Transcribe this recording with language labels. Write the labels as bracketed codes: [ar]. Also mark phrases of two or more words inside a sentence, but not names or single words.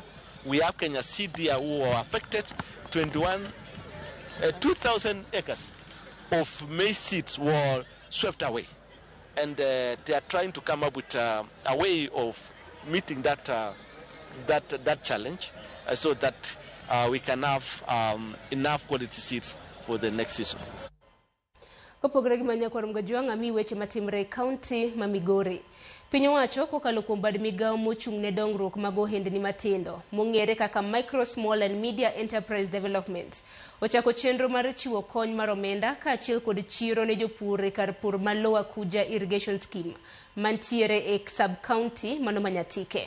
[en] We have Kenya Seed who were affected. 2,000 acres of maize seeds were swept away, and they are trying to come up with a way of meeting that challenge, so that we can have enough quality seeds for the next season. [luo] Kopogore gi manya kwa mgojwanga mi weche matimre county ma Migori. Piny owacho kokalo kuom bad migao mochung' ne dongruok mag ohendni matindo mong'ere kaka Micro Small and Media Enterprise Development ochako chenro mar chiwo kony mar omenda kaachiel kod chiro ne jopur e kar pur ma Lower Kuja Irrigation Scheme mantiere e [en] sub county [luo] mano Manyatike.